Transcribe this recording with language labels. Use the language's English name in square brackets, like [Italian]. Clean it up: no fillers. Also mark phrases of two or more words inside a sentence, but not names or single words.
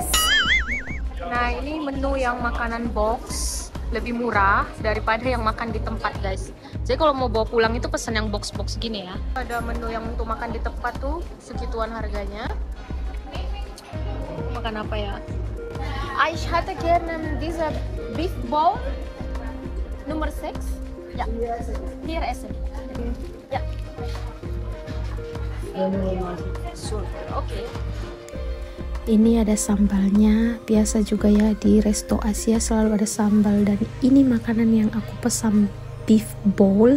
[Indonesian] Nah ini menu yang makanan box lebih murah daripada yang makan di tempat guys. Jadi kalau mau bawa pulang itu pesan yang box-box gini ya. Ada menu yang untuk makan di tempat tuh segituan harganya. Makan apa ya? [German] Ich hätte gerne diese [English] beef bowl [German] Nummer 6. Ja. Hier essen. Ja. [Indonesian] Oke. Ini ada sambalnya, biasa juga ya di resto Asia selalu ada sambal. Dan ini makanan yang aku pesan, [English] beef bowl.